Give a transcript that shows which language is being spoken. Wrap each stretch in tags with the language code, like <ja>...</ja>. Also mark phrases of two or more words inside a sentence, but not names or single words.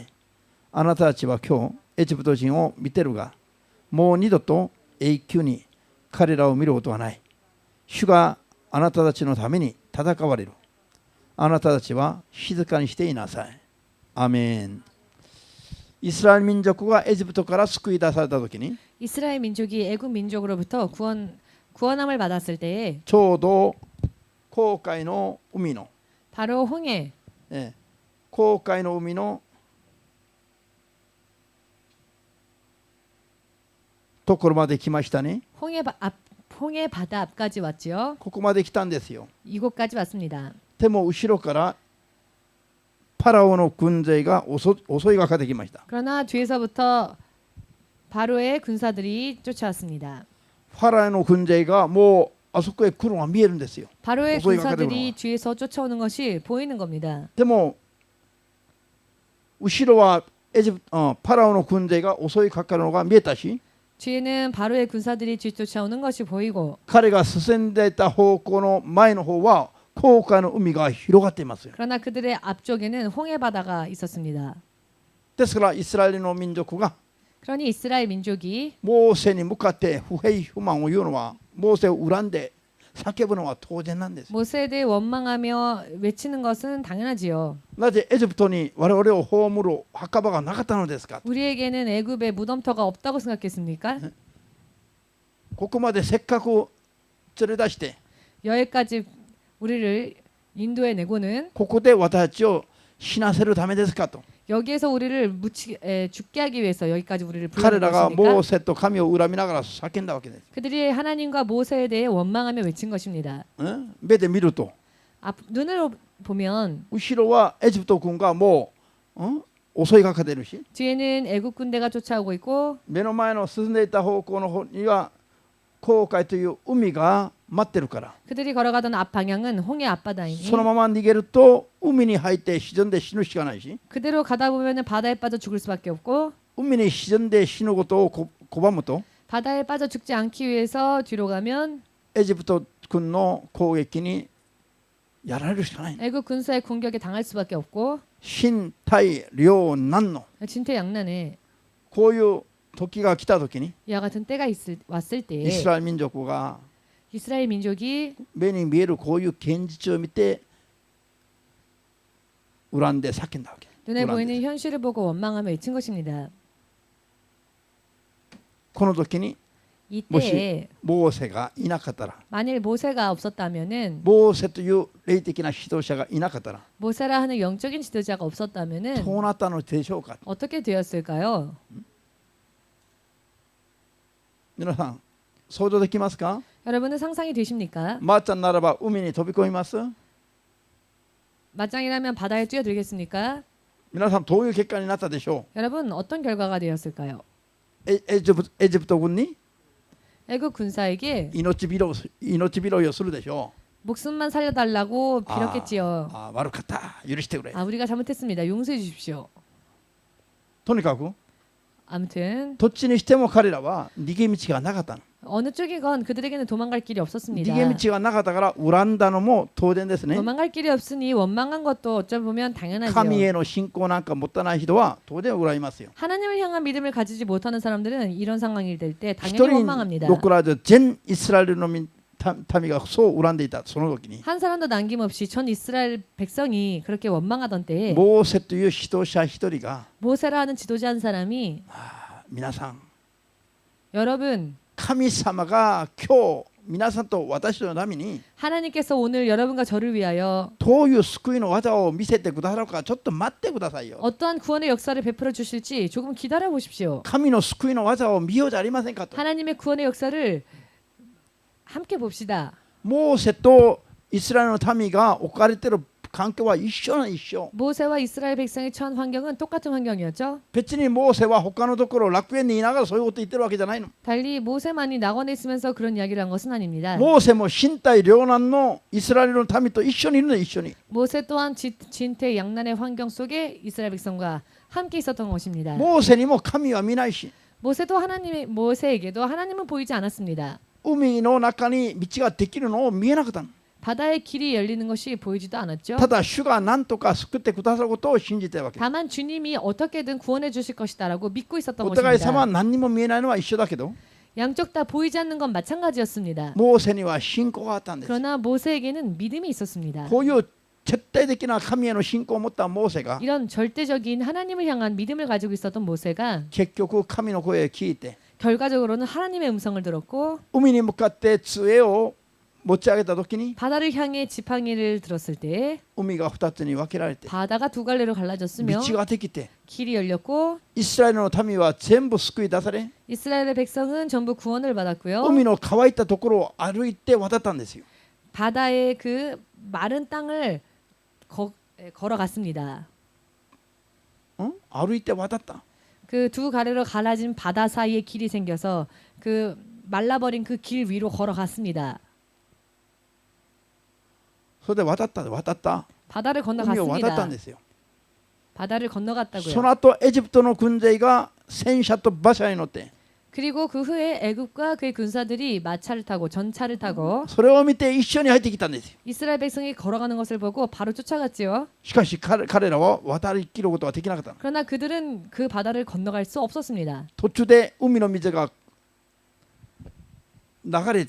<ja>あなたたちは今日エジプト人を見てるが、もう二度と永久に彼らを見ることはない。主があなたたちのために戦われる。あなたたちは静かにしていなさい。アメン。イスラエル民族がエジプトから救い出されたときに、</ja> <ko>이스라엘 민족이 애굽 민족으로부터 구원함을 받았을 때에</ko> <ja>ちょうど紅海の海の、</ja> <ko>바로 홍해</ko> <ja>紅海の海のところまで来ましたね。</ja> <ko>홍해 바다 앞까지 왔지요.</ko> <ja>ここまで来たんですよ。</ja> <ko>이곳까지 왔습니다.</ko> <ja>でも後ろからパラオの軍勢が襲いがかってきました。</ja> <ko>그러나 뒤에서부터 바로의 군사들이 쫓아왔습니다.</ko> <ja>パラオの軍勢がもうあそこへ来るのが見えるんですよ。</ja> <ko>바로의</ko> <ja>襲いかかるのは。</ja> <ko>군사들이 뒤에서 쫓아오는 것이 보이는 겁니다.</ko> <ja>でも後ろはパラオの軍勢が襲いかかるのが見えたし、</ja> <ko>뒤에는 바로의 군사들이 뒤쫓아오는 것이 보이고</ko> <ja>彼が進んでいた方向の前の方は紅海の海が広がっていますよ。</ja> <ko>그러나 그들의 앞쪽에는 홍해 바다가 있었습니다.</ko> <ja>ですからイスラエルの民族が</ja> <ko>그러니 이스라엘 민족이</ko> <ja>モーセに向かって不平不満を言うのは、モーセを恨んで叫ぶのは当然なんです。</ja> <ko>모세에 대해 원망하며 외치는 것은 당연하지요.</ko> <ja>なぜエジプトに我々を葬る墓場がなかったのですか。</ja> <ko>우리에게는 애굽에 무덤터가 없다고 생각했습니까?</ko> <ja>ここまでせっかく連れ出して、</ja> <ko>여기까지 우리를 인도해 내고는</ko> <ja>ここで私たちを死なせるためですかと。</ja> <ko>여기에서 우리를 죽게 하기 위해서 여기까지 우리를</ko> <ja>彼</ja> <ko>부르는</ko> <ja>らがモ</ja> <ko>것입니까?</ko> <ja>ーセと神を恨みながら叫んだわけです。</ja> <ko>그들이 하나님과 모세에 대해 원망하며 외친 것입니다.</ko> <ja>目で見ると</ja> <ko>눈으로 보면</ko> <ja>後ろはエジプト軍がもう襲いかかっているし、</ja> <ko>뒤에는 애굽 군대가 쫓아오고 있고</ko> <ja>目の前の進んでいた方向の方には航海という海が待ってるから、</ja> <ko>그들이 걸어가던 앞 방향은 홍해 앞바다이니</ko> <ja>そのまま逃げると海に入って沈んで死ぬしかないし、</ja> <ko>그대로 가다 보면은 바다에 빠져 죽을 수밖에 없고</ko> <ja>海に沈んで死ぬことを拒むと</ja> <ko>바다에 빠져 죽지 않기 위해서 뒤로 가면</ko> <ja>エジプト軍の攻撃にやられるしかない。</ja> <ko>애국 군사의 공격에 당할 수밖에 없고</ko> <ja>身体両難の</ja> <ko>진퇴양난에</ko> <ja>こういう時が来た時に</ja> <ko>이와 같은 때가 왔을</ko> <ja>イ</ja> <ko>때</ko> <ja>スラエル民族が</ja> <ko>이스라엘 민족이</ko> <ja>目に見えるこういう現実を見て恨んで叫んだわけ。</ja> <ko>눈에</ko> <ja>恨んで</ja> <ko>보이는 현실을 보고 원망하며 외친 것입니다.</ko> <ja>この時に</ja> <ko>이때</ko> <ja>モーセがいなかったら、</ja> <ko>만일 모세가 없었다면은</ko> <ja>モーセという霊的な指導者がいなかったら</ja> <ko>모세라 하는 영적인 지도자가 없었다면은</ko> <ja>どうなったのでしょうか。</ja> <ko>어떻게 되었을까요?</ko> <ja>皆さん想像できますか。</ja> <ko>여러분은 상상이 되십니까?</ko> <ja>まーちゃんならば海に飛び込みます。</ja> <ko>맞짱이라면 바다에 뛰어들겠습니까?</ko> <ja>皆さんどういう結果になったでしょ</ja> <ko>여러분 어떤 결과가 되었을까요?</ko> <ja>う。エジプト軍に</ja> <ko>애국 군사에게</ko> <ja>命拾いをするでしょ</ja> <ko>목숨만 살려달라고</ko> <ja>う。</ja> <ko>빌었겠지요.</ko> <ja>悪かった許してくれ。</ja> <ko>우리가 잘못했습니다. 용서해 주십시오.</ko> <ja>とにかく</ja> <ko>아무튼</ko> <ja>どっちにしても彼らは逃げ道がなかったの。</ja> <ko>어느 쪽이건 그들에게는 도망갈 길이 없었습니다.</ko> <ja>逃げ道がなかったから恨んだのも当然ですね。</ja> <ko>도망갈 길이 없으니 원망한 것도 어쩌면</ko> <ja>神</ja> <ko>당연하죠.</ko> <ja>への信仰なんか持たない人は当然恨みますよ。</ja> <ko>하나님을 향한 믿음을 가지지 못하는 사람들은 이런 상황이 될 때</ko> <ja>一</ja> <ko>당연히</ko> <ja>人</ja> <ko>원망합니다.</ko> <ja>残らず全イスラエルの民がそう恨んでいたその時に</ja> <ko>한 사람도 남김없이 전 이스라엘 백성이 그렇게 원망하던 때에</ko> <ja>モーセという指導者一人が</ja> <ko>모세라 하는 지도자 한 사람이</ko> <ja>皆さん</ja> <ko>여러분</ko> <ja>神様が今日皆さんと私のために</ja> <ko>하나님께서 오늘 여러분과 저를 위하여</ko> <ja>どういう救いの技を見せてくださるかちょっと待ってくださいよ。</ja> <ko>어떠한 구원의 역사를 베풀어 주실지 조금 기다려 보십시오.</ko> <ja>神の救いの技を見ようじゃありませんかと。</ja> <ko>하나님의 구원의 역사를 함께 봅시다.</ko> <ja>モーセとイスラエルの民が置かれている環境は一緒。</ja> <ko>모세와 이스라엘 백성이 처한 환경은 똑같은 환경이었죠.</ko> <ja>別にモーセは他のところ楽園にいながらそういうこと言ってるわけじゃないの。</ja> <ko>달리 모세만이 낙원에 있으면서 그런 이야기를 한 것은 아닙니다.</ko> <ja>モーセも身体両難のイスラエルの民と一緒にいるの。一緒に</ja> <ko>모세 또한 진퇴양난의 환경 속에 이스라엘 백성과 함께 있었던 것입니다.</ko> <ja>モーセにも神は見ないし</ja> <ko>모세에게도 하나님은 보이지 않았습니다.</ko> <ja>海の中に道ができるのを見えなかったの。</ja> <ko>바다의 길이 열리는 것이 보이지도 않았죠.</ko> <ja>ただ主が何とか救ってくださることを信じているわけ。</ja> <ko>다만 주님이 어떻게든 구원해 주실 것이다라고 믿고 있었던</ko> <ja>お互い様は</ja> <ko>것입니다.</ko> <ja>何にも見えないのは一緒だけど</ja> <ko>양쪽 다 보이지 않는 건 마찬가지였습니다.</ko> <ja>モーセには信仰があったんです。</ja> <ko>그러나 모세에게는 믿음이 있었습니다.</ko> <ja>こういう絶対的な神への信仰を持ったモーセが</ja> <ko>이런 절대적인 하나님을 향한 믿음을 가지고 있었던 모세가</ko> <ja>結局神の声を聞いて</ja> <ko>결과적으로는 하나님의 음성을 들었고</ko> <ja>海に向かって杖を持ち上げた時に</ja> <ko>바다를 향해 지팡이를 들었을 때</ko> <ja>海が2つに分けられて</ja> <ko>바다가 두 갈래로 갈라졌으며</ko> <ja>道ができて</ja> <ko>길이 열렸고</ko> <ja>イスラエルの民は全部救い出され</ja> <ko>이스라엘의 백성은 전부 구원을 받았고요.</ko> <ja>海の乾いたところを歩いて渡ったんですよ。</ja> <ko>바다의 그 마른 땅을 걸어갔습니다.</ko> <ja>歩いて渡った。</ja> <ko>그 두 가래로 갈라진 바다 사이에 길이 생겨서 그 말라버린 그 길 위로 걸어갔습니다.</ko> <ja>それで渡った。</ja> <ko>바다를</ko> <ja>海を渡ったん</ja> <ko>건너갔습니다.</ko> <ja>ですよ。</ja> <ko>바다를</ko> <ja>そ</ja> <ko>건너갔다고요.</ko> <ja>の後エジプトの軍勢が戦車と馬車に乗って</ja> <ko>그리고 그 후에 애굽과 그의 군사들이 마차를 타고 전차를 타고</ko> <ja>それを見て一緒に入ってきたんですよ。</ja> <ko>이스라엘 백성이 걸어가는 것을 보고 바로 쫓아갔지요.</ko> <ja>しかし彼らは渡りきることはできなかった。</ja> <ko>그러나 그들은 그 바다를 건너갈 수 없었습니다.</ko> <ja>途中で海の水が流れて</ja>